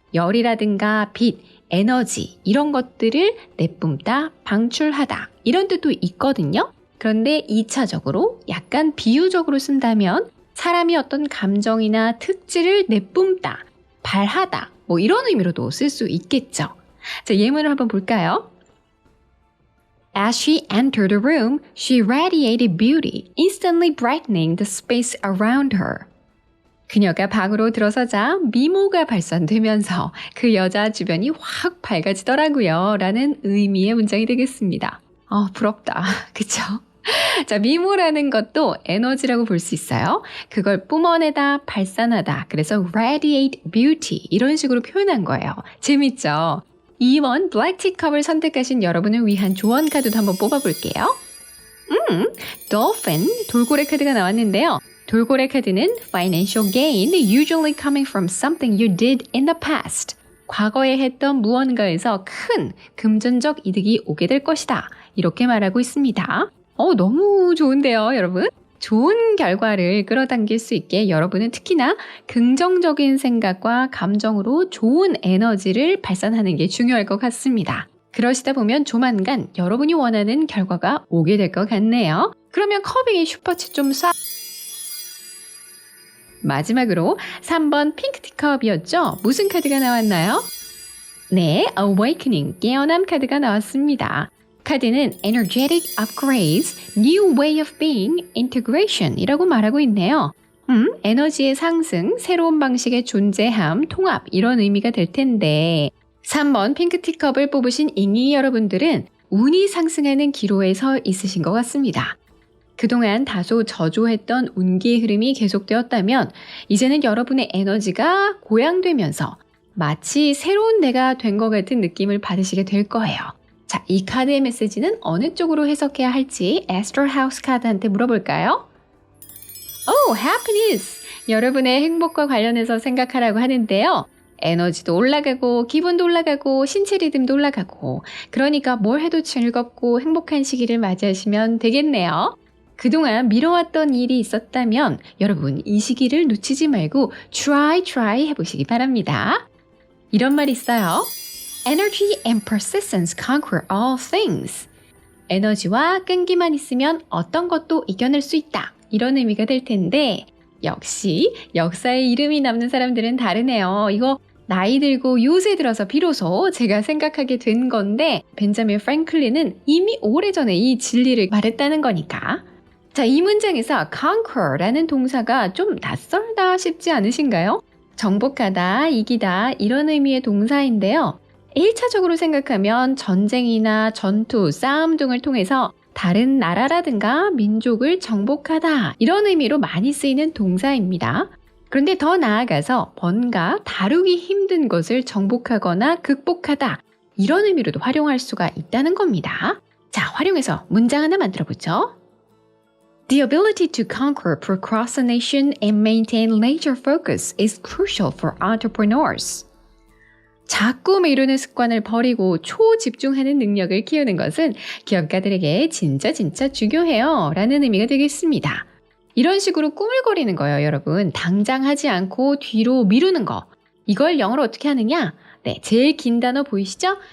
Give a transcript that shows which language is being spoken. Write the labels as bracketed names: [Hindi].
[Korean] 열이라든가 빛, 에너지 이런 것들을 내뿜다, 방출하다 이런 뜻도 있거든요. 그런데 2차적으로 약간 비유적으로 쓴다면 사람이 어떤 감정이나 특질을 내뿜다, 발하다 뭐 이런 의미로도 쓸 수 있겠죠. 자, 예문을 한번 볼까요? [English] As she entered the room, she radiated beauty, instantly brightening the space around her. [Korean] 그녀가 방으로 들어서자 미모가 발산되면서 그 여자 주변이 확 밝아지더라고요. 라는 의미의 문장이 되겠습니다. 부럽다. 그쵸? 자, 미모라는 것도 에너지라고 볼 수 있어요. 그걸 뿜어내다, 발산하다. 그래서 [English] radiate beauty [Korean] 이런 식으로 표현한 거예요. 재밌죠? 2번 블랙티컵을 선택하신 여러분을 위한 조언 카드도 한번 뽑아볼게요. dolphin, 돌고래 카드가 나왔는데요. 돌고래 카드는 [English] financial gain usually coming from something you did in the past. [Korean] 과거에 했던 무언가에서 큰 금전적 이득이 오게 될 것이다. 이렇게 말하고 있습니다. 너무 좋은데요, 여러분? 좋은 결과를 끌어당길 수 있게 여러분은 특히나 긍정적인 생각과 감정으로 좋은 에너지를 발산하는 게 중요할 것 같습니다. 그러시다 보면 조만간 여러분이 원하는 결과가 오게 될 것 같네요. 그러면 커빙의 슈퍼챗 좀 쏴. 마지막으로 3번 핑크 티컵이었죠? 무슨 카드가 나왔나요? 네, Awakening, 깨어남 카드가 나왔습니다. 카드는 [English] Energetic Upgrades, New Way of Being, Integration [Korean] 이라고 말하고 있네요. 에너지의 상승, 새로운 방식의 존재함, 통합 이런 의미가 될 텐데 3번 핑크 티컵을 뽑으신 잉이 여러분들은 운이 상승하는 기로에 서 있으신 것 같습니다. 그동안 다소 저조했던 운기의 흐름이 계속되었다면 이제는 여러분의 에너지가 고양되면서 마치 새로운 내가 된 것 같은 느낌을 받으시게 될 거예요. 자, 이 카드의 메시지는 어느 쪽으로 해석해야 할지 Astral House 카드한테 물어볼까요? [English] happiness! [Korean] 여러분의 행복과 관련해서 생각하라고 하는데요. 에너지도 올라가고 기분도 올라가고 신체 리듬도 올라가고 그러니까 뭘 해도 즐겁고 행복한 시기를 맞이하시면 되겠네요. 그동안 미뤄왔던 일이 있었다면 여러분 이 시기를 놓치지 말고 try 해보시기 바랍니다. 이런 말 있어요. [English] Energy and persistence conquer all things. [Korean] 에너지와 끈기만 있으면 어떤 것도 이겨낼 수 있다. 이런 의미가 될 텐데 역시 역사에 이름이 남는 사람들은 다르네요. 이거 나이 들고 요새 들어서 비로소 제가 생각하게 된 건데 벤자민 프랭클린은 이미 오래전에 이 진리를 말했다는 거니까. 자, 이 문장에서 conquer라는 동사가 좀 낯설다 싶지 않으신가요? 정복하다, 이기다 이런 의미의 동사인데요. 1차적으로 생각하면 전쟁이나 전투, 싸움 등을 통해서 다른 나라라든가 민족을 정복하다 이런 의미로 많이 쓰이는 동사입니다. 그런데 더 나아가서 뭔가 다루기 힘든 것을 정복하거나 극복하다 이런 의미로도 활용할 수가 있다는 겁니다. 자, 활용해서 문장 하나 만들어 보죠. [English] The ability to conquer procrastination and maintain laser focus is crucial for entrepreneurs. [Korean] 자꾸 미루는 습관을 버리고 초집중하는 능력을 키우는 것은 기업가들에게 진짜 중요해요 라는 의미가 되겠습니다. 이런 식으로 꾸물거리는 거예요, 여러분. 당장 하지 않고 뒤로 미루는 거. 이걸 영어로 어떻게 하느냐? 네, 제일 긴 단어 보이시죠?